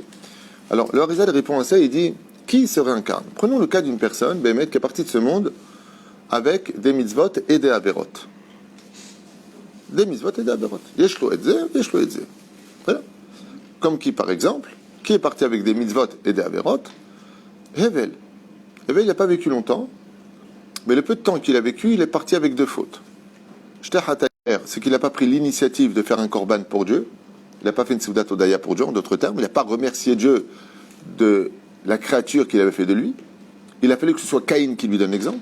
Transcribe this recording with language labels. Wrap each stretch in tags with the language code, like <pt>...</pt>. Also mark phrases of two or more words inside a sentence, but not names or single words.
<fr>Alors le Harizal répond à ça, il dit qui se réincarne? Prenons le cas d'une personne, Béhémet, qui est partie de ce monde avec des mitzvot et des averot. Des mitzvot et des averot.</fr> <he>יש לו את זה, יש לו את זה.</he> <fr>Comme qui, par exemple, qui est parti avec des mitzvot et des averot? Hevel. Hevel, il n'a pas vécu longtemps, mais le peu de temps qu'il a vécu, il est parti avec 2 fautes. C'est qu'il n'a pas pris l'initiative de faire un korban pour Dieu. Il n'a pas fait une</fr> <he>סעודת הודיה</he> <fr>pour Dieu, en d'autres termes. Il n'a pas remercié Dieu de la créature qu'il avait fait de lui. Il a fallu que ce soit Caïn qui lui donne l'exemple.</fr>